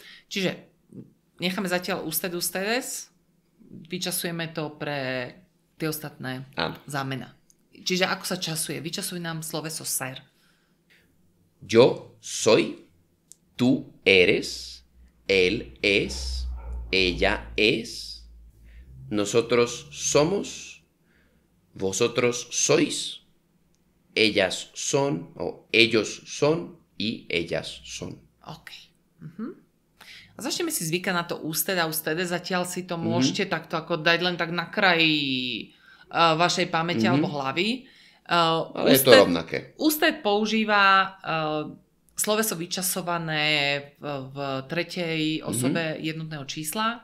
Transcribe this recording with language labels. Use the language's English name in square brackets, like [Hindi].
[Slovak] Čiže necháme zatiaľ ustedes, vyčasujeme to pre tie ostatné zámena. Čiže ako sa časuje? Vyčasuj nám sloveso ser. [Spanish] Yo soy, tú eres, él es, ella es, nosotros somos, vosotros sois, ellas son, o ellos son y ellas son. OK. [Slovak] A začneme si zvykať na to ústed a ústede. Zatiaľ si to môžete takto ako dať len tak na kraji vašej pamäti alebo hlavy. Ale je to rovnaké. Ústed používa sloveso vyčasované v tretej osobe jednotného čísla.